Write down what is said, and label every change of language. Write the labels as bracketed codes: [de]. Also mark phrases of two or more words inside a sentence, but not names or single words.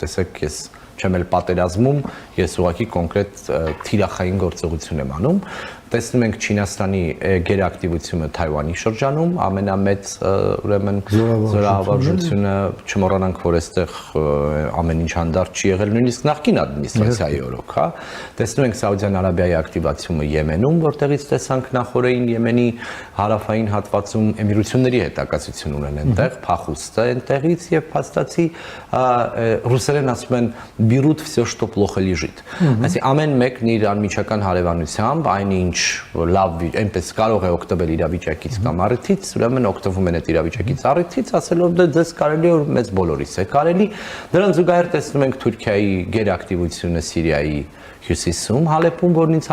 [hy] տեսեք, ես չեմ էլ պատերազմում, ես ուղղակի կոնկրետ թիրախային գործողություն եմ անում տեսնում ենք Չինաստանի գերակտիվությունը Թայվանի շրջանում, ամենամեծ ուրեմն զորավարժությունը, չմոռանանք, որ այստեղ ամեն ինչ հանդարտ չի եղել, նույնիսկ նախկին ադմինիստրացիայի օրոք, հա։ Տեսնում ենք Սաուդյան Արաբիայի ակտիվացումը Եմենում, որտեղից տեսանք նախորդին Եմենի հարավային հատվածում էմիրությունների հետակացություն ունեն այնտեղ, փախուստը այնտեղից եւ փաստացի ռուսերեն ասում են [ru] «Берут всё, что плохо лежит»։ [hy] Այսինքն ամեն մեկն իր անմիջական հարևանությամբ այնինչ լավ այնպես կարող է օգտվել իրավիճակից կամ առիթից, ուրեմն օգտվում են այդ իրավիճակից առիթից, ասելով դե ձեզ կարելի է մեծ բոլորիս է կարելի։ Դրան զուգահեռ տեսնում ենք Թուրքիայի գերակտիվությունը Սիրիայի հյուսիսում, Հալեպում, որն ինձ